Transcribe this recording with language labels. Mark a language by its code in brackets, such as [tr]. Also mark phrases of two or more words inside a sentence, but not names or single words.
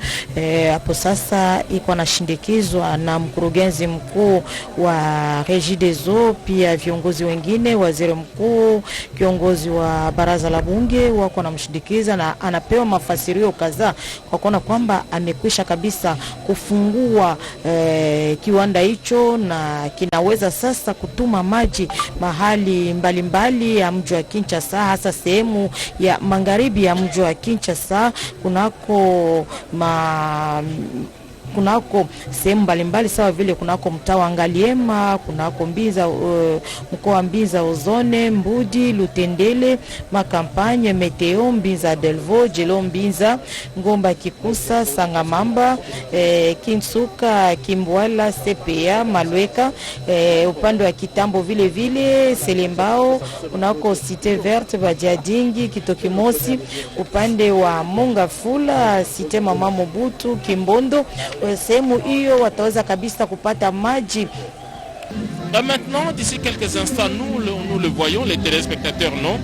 [sw] Hapo sasa iko anashindikizwa na mkurugenzi mkuu wa Régie des Eaux, pia viongozi wengine, waziri mkuu, kiongozi wa baraza la bunge wako anamshindikiza, na anapewa mafasirio kadhaa kwa kuona kwamba amekwisha kabisa kufungua kiwanda hicho na kinaweza sasa kutuma maji mahali mbalimbali ya mji wa Kinshasa, hasa sehemu ya magharibi ya mji wa Kinshasa kunako sehemu mbalimbali sawa vile kunako mtaa wa Ngaliema, kunako Mbinza, mkoa wa Mbinza Ozone, Mbudi, Lutendele, Makampanye, Meteo, Mbinza Delvo, Jelo Mbinza, Ngomba Kikusa, Sangamamba, Kinsuka, Kimbwala, CPA, Malweka, upande wa Kitambo vile vile, Selembao, kunako Cité Verte, Badiadingi, Kitokimosi, upande wa Mongafula, Cité Mama Mobutu, Kimbondo. [fr] Maintenant, d'ici quelques instants, nous le voyons, les téléspectateurs non.